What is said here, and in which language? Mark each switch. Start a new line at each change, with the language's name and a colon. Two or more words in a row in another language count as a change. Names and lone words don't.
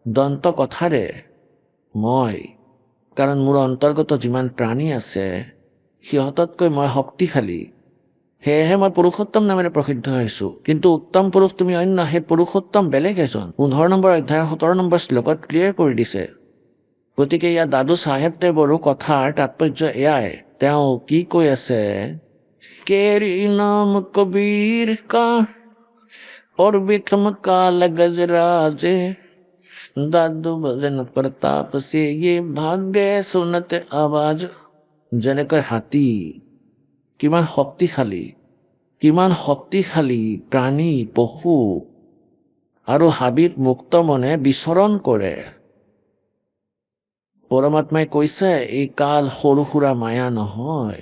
Assamese: দন্ত কথাৰে মই, কাৰণ মোৰ অন্তৰ্গত যিমান প্ৰাণী আছে সিহঁততকৈ মই শক্তিশালী, সেয়েহে মই পুৰুষোত্তম নামেৰে প্ৰসিদ্ধ হৈছো। কিন্তু উত্তম পুৰুষ তুমি অন্য, সেই পুৰুষোত্তম বেলেগ এজন। 15 নম্বৰ অধ্যায়ৰ 17 নম্বৰ শ্লোকত ক্লিয়াৰ কৰি দিছে। গতিকে ইয়াত দাদু চাহেব দেৱৰো কথাৰ তাৎপৰ্য এয়াই। তেওঁ কি কৈ আছে,
Hindi: केरी नाम कबीर का और विक्रम काल गजराजे दादू भजन प्रताप से ये भाग्य सुनत आवाज।
Assamese: যেনেকৈ হাতী কিমান শক্তিশালী প্ৰাণী, পশু আৰু হাবিত মুক্ত মনে বিচৰণ কৰে। পৰমাত্মাই কৈছে এই কাল সৰু সুৰা মায়া নহয়।